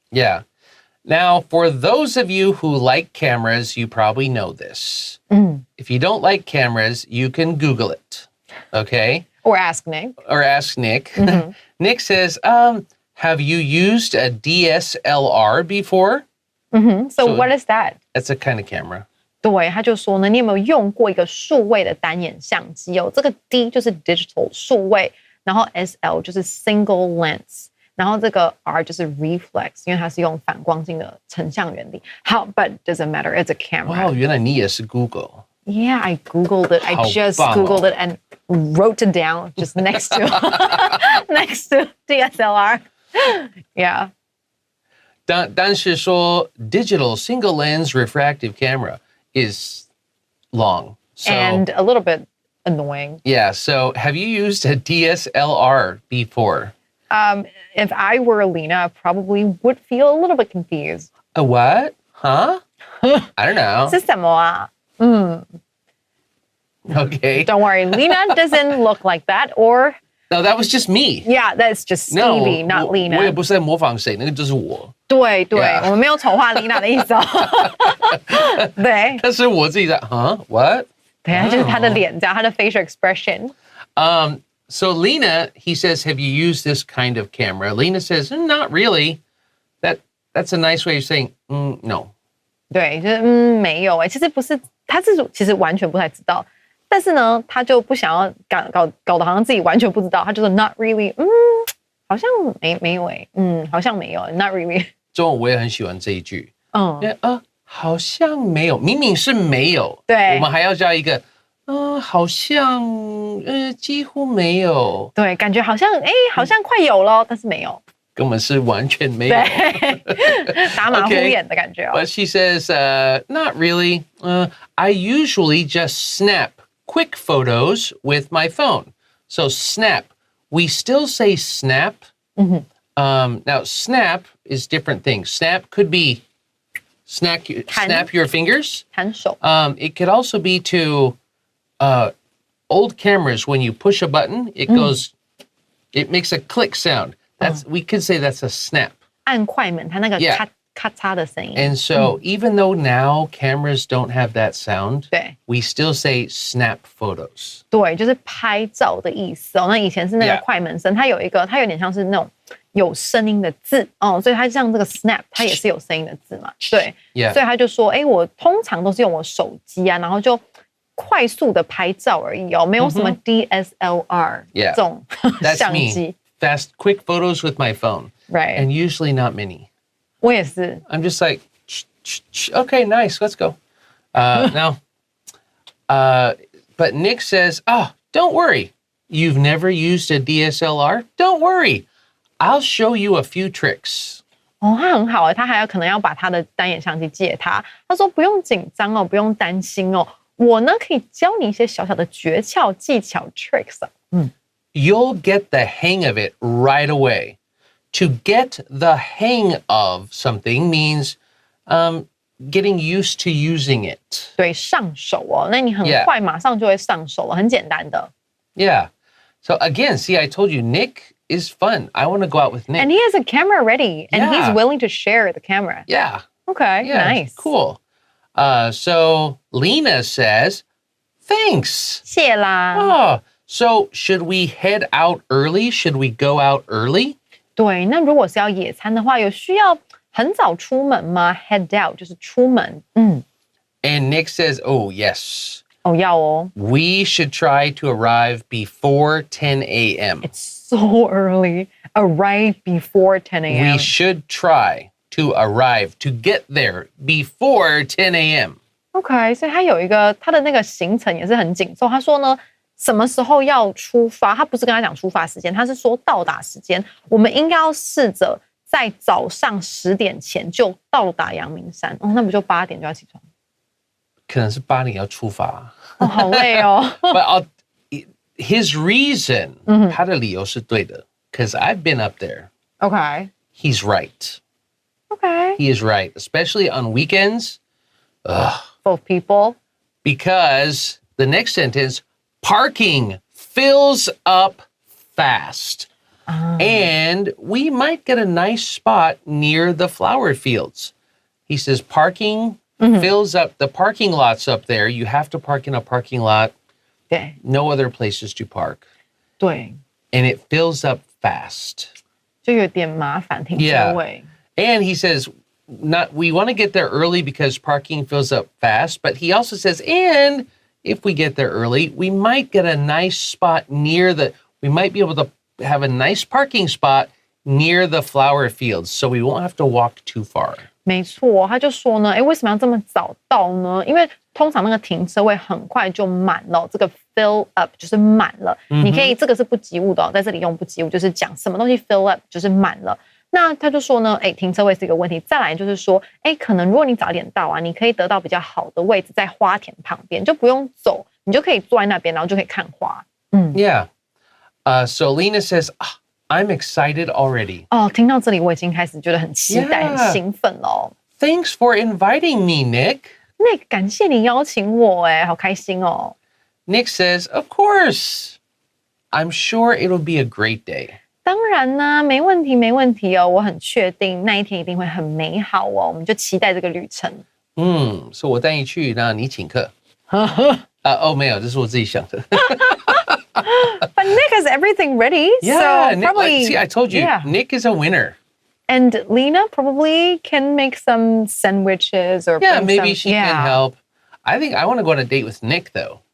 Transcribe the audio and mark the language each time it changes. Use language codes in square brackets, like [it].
[en] Yeah. Now, for those of you who like cameras, you probably know this. If you don't like cameras, you can Google it. Okay? Or ask Nick. Or ask Nick. Nick says, have you used a DSLR before? So what is that? That's a kind of camera. [zh] 对，他就说呢，你有没有用过一个数位的单眼相机哦？这个 D 就是 digital 数位，然后 SL 就是 [en] single lens， [zh] 然后这个 R 就是 reflex， 因为它是用反光镜的成像原理。好 [en] ，but doesn't matter, it's a camera. [zh] 哇，原来你也是 Google. [en] Yeah, I Googled it. I just Googled it and wrote it down just next to next to DSLR. Yeah. [zh] 但是说 [en] digital single lens refractive camera is long. So, and a little bit annoying. Yeah. So have you used a DSLR before? If I were Alina, I probably would feel a little bit confused. A what? Huh? I don't know. [zh] 是什么啊？ [en] Okay. Don't worry, Lena doesn't look like that. Or No, that was just me. yeah, that's just Stevie, not [zh] 我也 [en] Lena. [zh] 不是在模仿谁，那个就是我。对对， [en] Yeah. [zh] 我们没有丑化 Lena 的意思哦。对但是我自己在 [en] What? [zh] 对，他就是他的脸这样，他的 facial expression. [en] So Lena, he says, have you used this kind of camera? Lena says, not really. That's a nice way of saying, no. [zh] 对，就是没有其实不是，他是其实完全不太知道，但是呢，他就不想要搞得好像自己完全不知道，他就说 [en] not really， [zh] 好像没有好像没有 ，not really。中文我也很喜欢这一句。好像没有，明明是没有。对，我们还要加一个，好像，几乎没有。对，感觉好像好像快有了，但是没有。根本是完全没有。对，打马虎眼的感觉哦。 [en] But she says, not really. I usually just snap quick photos with my phone. So snap, we still say snap. Now snap is different things. Snap could be snap your fingers. [zh] 弹手。 [en] It could also be to old cameras. When you push a button, it goes. It makes a click sound. We could say that's a snap. [zh] 按快门，它那个咔咔嚓的声音。 [en] And so even though now cameras don't have that sound, [zh] 对 [en] we still say snap photos. [zh] 对，就是拍照的意思哦。那以前是那个快门声，它有点像是那种有声音的字哦，所以它像这个 snap， 它也是有声音的字嘛。对，所以他就说，我通常都是用我手机啊，然后就快速的拍照而已哦，没有什么 DSLR 这种相机。 [en] Fast, quick photos with my phone. Right. And usually not many. [zh] 我也是。 [en] I'm just like, okay, nice, let's go. Now, but Nick says, don't worry. You've never used a DSLR? Don't worry. I'll show you a few tricks. [zh] 他很好他还可能要把他的单眼相机借他。他说不用紧张哦，不用担心哦，我呢可以教你一些小小的诀窍、技巧 tricks。 [en] You'll get the hang of it right away. To get the hang of something means getting used to using it. [zh] 对，上手哦，那你很快马上就会上手了，很简单的。 [en] Yeah. So again, see, I told you, Nick is fun. I want to go out with Nick. And he has a camera ready, and he's willing to share the camera. Yeah. Okay, nice. Cool. So Lena says, thanks. [zh] 谢啦。 [en] So should we head out early? Should we go out early? [zh] 对，那如果是要野餐的话，有需要很早出门吗 ？ [en] Head out [zh] 就是出门。 [en] And Nick says, oh, yes. [zh] 要哦。 [en] We should try to arrive before 10 a.m. It's so early. Arrive before 10 a.m. We should try to arrive, to get there before 10 a.m. [zh] OK， 所以他有一个他的那个行程也是很紧凑。他说呢，什么时候要出发？他不是跟他讲出发时间，他是说到达时间。我们应该要试着在早上10点前就到达阳明山。哦，那不就8点就要起床？可能是8点要出发。哦，好累哦。 [en] But his reason, [zh] 他的理由是对的 [en] because I've been up there. OK He's right. OK He is right, especially on weekends. for people. Because the next sentence, parking fills up fast. And we might get a nice spot near the flower fields. He says parking fills up the parking lots up there. You have to park in a parking lot. [zh] 对 [en] No other places to park. [zh] 对， [en] And it fills up fast. [zh] 就有点麻烦停车位。 [en] And he says, we want to get there early because parking fills up fast. But he also says, and if we get there early, we might get a nice spot we might be able to have a nice parking spot near the flower fields. So we won't have to walk too far. [zh] 没错，他就说呢，为什么要这么早到呢？因为通常那个停车位很快就满了，这个 [en] fill up [zh] 就是满了。你可以这个是不及物的在这里用不及物，就是讲什么东西 [en] fill up [zh] 就是满了。那他就说呢，停车位是一个问题。再来就是说，可能如果你早点到啊，你可以得到比较好的位置在花田旁边，就不用走，你就可以坐在那边，然后就可以看花。 [en] Yeah. So Lena says, I'm excited already. [zh] 哦，听到这里我已经开始觉得很期待、很兴奋了。 [en] Thanks for inviting me, Nick. [zh] Nick，感谢你邀请我，好开心哦。 [en] Nick says, of course. I'm sure it'll be a great day. [zh] 当然呢，没问题，没问题哦，我很确定那一天一定会很美好哦，我们就期待这个旅程。所以我带你去，那你请客。没有，这是我自己想的。 [en] But Nick has everything ready, Yeah, so probably. See, I told you, yeah. Nick is a winner. And Lena probably can make some sandwiches or Yeah, bring maybe some, she can help. I think I want to go on a date with Nick, though.